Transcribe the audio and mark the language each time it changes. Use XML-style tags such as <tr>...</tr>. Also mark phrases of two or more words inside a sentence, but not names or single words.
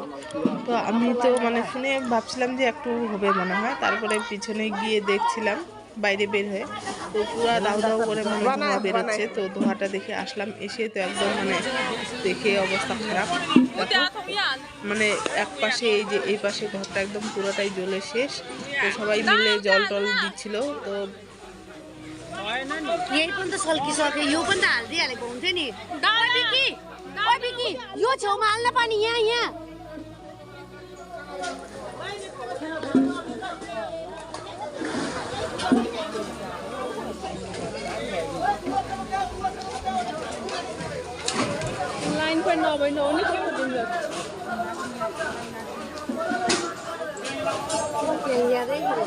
<bn>তো আমি তো মানে শুনে ভাবছিলাম যে একটু হবে মনে হয়, তারপরে পিছনে গিয়ে দেখছিলাম বাইরে বের হয়ে, তো পুরো দাউ দাউ করে মানে ধোঁয়া বেরোচ্ছে। তো ধোঁয়াটা দেখে আসলাম, এসে তো একদম মানে দেখে অবস্থা খারাপ। দেখো মানে এক পাশে এই পাশে ঘরটা একদম পুরোটাই জ্বলে শেষ। তো সবাই মিলে জল টল দিচ্ছিল। তো</bn> <ne>यही पनि त सल्किसक्यो यो पनि त हालिदिइहालेको हुन्थ्यो नि ओइ बिकी यो छेउमा हाल्न पानी यहाँ लाइन पनि नभइ नहुने के हो तिम्रो यादै</ne>